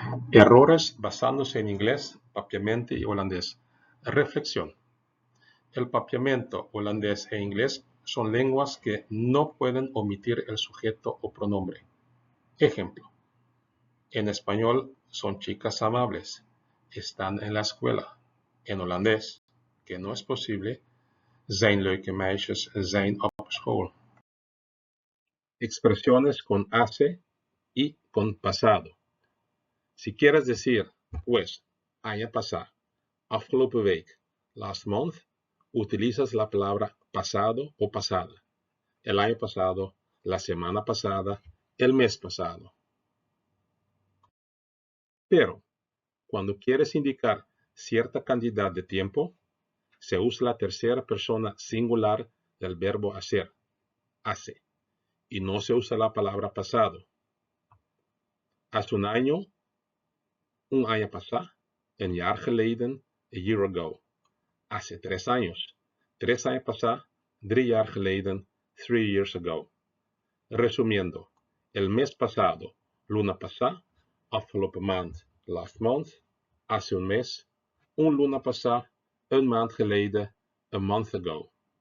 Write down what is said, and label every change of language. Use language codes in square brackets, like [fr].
[es] Errores basándose en inglés, papiamento y holandés. Reflexión. El papiamento, holandés e inglés son lenguas que no pueden omitir el sujeto o pronombre. Ejemplo. En español son chicas amables. Están en la escuela. En holandés, que no es posible, [nl] zijn leuke meisjes zijn op school. [es] Expresiones con hace y con pasado. Si quieres decir, pues, año pasado, [nl] afgelopen week, [en] last month, [es] utilizas la palabra pasado o pasada. El año pasado, la semana pasada, el mes pasado. Pero, cuando quieres indicar cierta cantidad de tiempo, se usa la tercera persona singular del verbo hacer, hace, y no se usa la palabra pasado. Hace un año pasado, [nl] een jaar geleden, [en] a year ago. [es] Hace 3 años, 3 años pasado, [nl] 3 jaar geleden, [en] 3 years ago. [es] Resumiendo, el mes pasado, [pap] luna pasada, [nl] afgelopen maand, [en] last month, [es] hace un mes, [pap] un luna pasada, [nl] een maand geleden, [en] a month ago.